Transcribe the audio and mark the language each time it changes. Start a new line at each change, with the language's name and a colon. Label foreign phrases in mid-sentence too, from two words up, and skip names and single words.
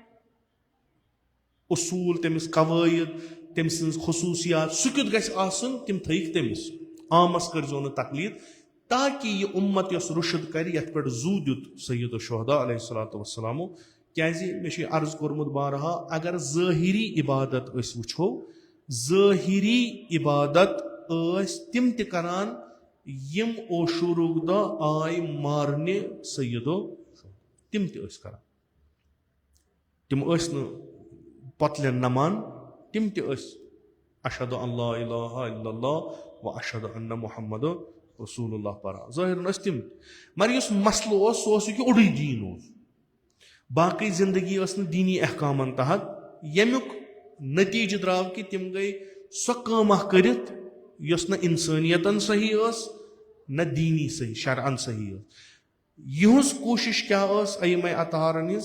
Kashmiri: اصوٗل تٔمِس قوٲیِد تٔمۍ سٕنٛز خصوٗصیات سُہ کیُتھ گژھِ آسُن تِم تھٲیِکھ تٔمِس عامس کٔرۍزیو نہٕ تقلیٖد تاکہِ یہِ اُمت یۄس رُشد کرِ یتھ پٮ۪ٹھ زوٗ دیُت
Arabic: سید الشہدا علیہ الصلوۃ والسلامو
Kashmiri: کیازِ مےٚ چھُ یہِ عرض کوٚرمُت بارہا اگر ظٲہری عبادت أسۍ وٕچھو ظٲہری عبادت ٲسۍ تِم تہِ کران یِم عاشوٗرُک دۄہ آے مارنہِ سیدو تِم تہِ ٲسۍ کران تِم ٲسۍ نہٕ پۄتلٮ۪ن نمان تِم تہِ ٲسۍ
Arabic: اشہدُ ان لا الہ الا اللہ و اشہدُ ان محمد رسول اللہ
Kashmiri: پران ظٲہرن ٲسۍ تِم مگر یُس مسلہٕ اوس سُہ اوس یہِ کہِ اوٚڑُے دیٖن اوس باقٕے زندگی ٲس نہٕ دیٖنی احکامن تحت ییٚمیُک نٔتیٖجہٕ درٛاو کہِ تِم گٔے سۄ کٲم اکھ کٔرِتھ یۄس نہ انسٲنیتن صحیح ٲس نہ دیٖنی صحیح شرعن صحیح ٲس یِہٕنٛز کوٗشش کیاہ ٲس ائمہ اطہارن ہٕنٛز